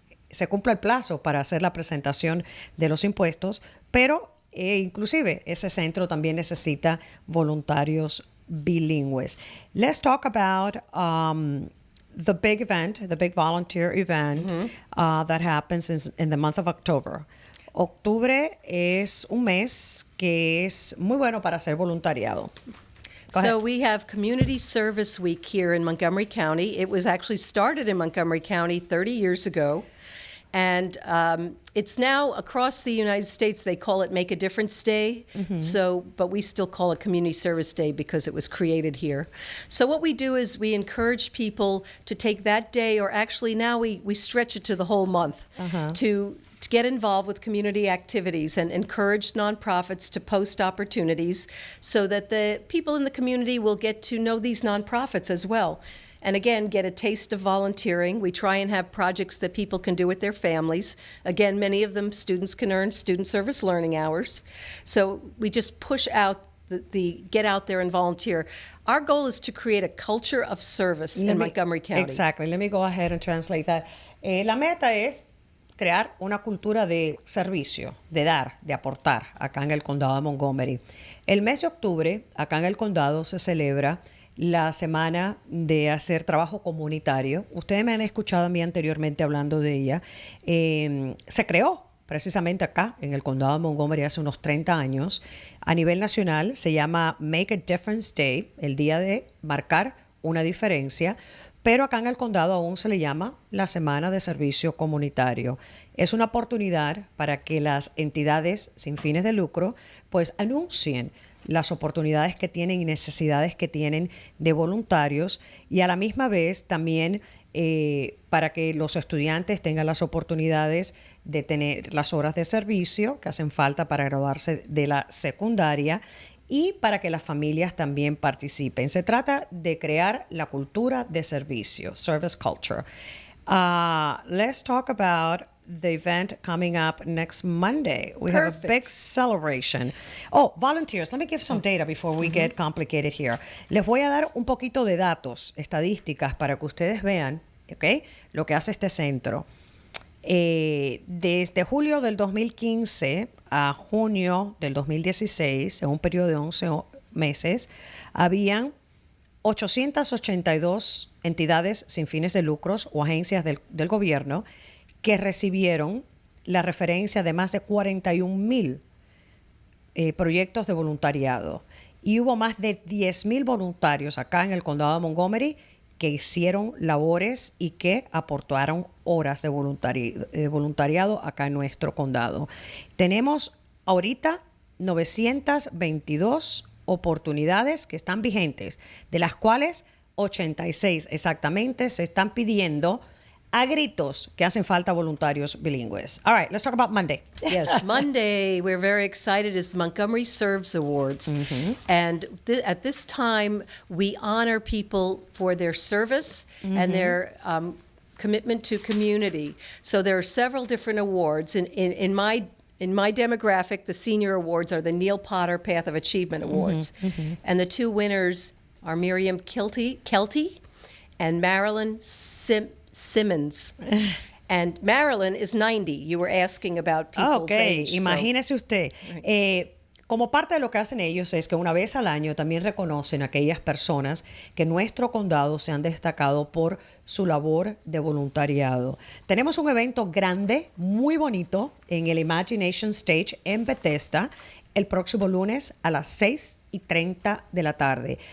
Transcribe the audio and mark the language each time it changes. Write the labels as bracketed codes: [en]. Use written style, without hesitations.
[es] se cumple el plazo para hacer la presentación de los impuestos, pero inclusive ese centro también necesita voluntarios bilingües. [en] Let's talk about the big event, the big volunteer event that happens in the month of October. [es] Octubre es un mes que es muy bueno para hacer voluntariado. [en] So we have Community Service Week here in Montgomery County. It was actually started in Montgomery County 30 years ago. And it's now across the United States, they call it Make a Difference Day. But we still call it Community Service Day because it was created here. So what we do is we encourage people to take that day, or actually now we stretch it to the whole month, to get involved with community activities and encourage nonprofits to post opportunities so that the people in the community will get to know these nonprofits as well. And again, get a taste of volunteering. We try and have projects that people can do with their families. Again, many of them students can earn student service learning hours. So we just push out the get out there and volunteer. Our goal is to create a culture of service in Montgomery County. Exactly. Let me go ahead and translate that. [es] La meta es crear una cultura de servicio, de dar, de aportar acá en el condado de Montgomery. El mes de octubre, acá en el condado, se celebra la semana de hacer trabajo comunitario. Ustedes me han escuchado a mí anteriormente hablando de ella. Se creó precisamente acá en el condado de Montgomery hace unos 30 años. A nivel nacional se llama Make a Difference Day, el día de marcar una diferencia, pero acá en el condado aún se le llama la Semana de Servicio Comunitario. Es una oportunidad para que las entidades sin fines de lucro pues anuncien las oportunidades que tienen y necesidades que tienen de voluntarios, y a la misma vez también para que los estudiantes tengan las oportunidades de tener las horas de servicio que hacen falta para graduarse de la secundaria, y para que las familias también participen. Se trata de crear la cultura de servicio, [en] service culture. Let's talk about the event coming up next Monday. We have a big celebration. Oh, volunteers. Let me give some data before we get complicated here. [es] Les voy a dar un poquito de datos, estadísticas, para que ustedes vean, ¿okay?, lo que hace este centro. Desde julio del 2015 a junio del 2016, en un periodo de meses, habían 882 entidades sin fines de lucros o agencias del gobierno que recibieron la referencia de más de 41,000 proyectos de voluntariado. Y hubo más de 10,000 voluntarios acá en el condado de Montgomery que hicieron labores y que aportaron horas de voluntariado acá en nuestro condado. Tenemos ahorita 922 oportunidades que están vigentes, de las cuales 86 exactamente se están pidiendo a gritos que hacen falta voluntarios bilingües. [en] All right, let's talk about Monday. Yes, Monday, we're very excited, is the Montgomery Serves Awards. And at this time, we honor people for their service and their commitment to community. So there are several different awards. In my demographic, the senior awards are the Neil Potter Path of Achievement Awards. And the two winners are Miriam Kelty and Marilyn Simmons. And Marilyn is 90. You were asking about people's age. [es] Imagínese usted. Como parte de lo que hacen ellos es que una vez al año también reconocen a aquellas personas que en nuestro condado se han destacado por su labor de voluntariado. Tenemos un evento grande, muy bonito, en el Imagination Stage en Bethesda, el próximo lunes a las 6:30 de la tarde.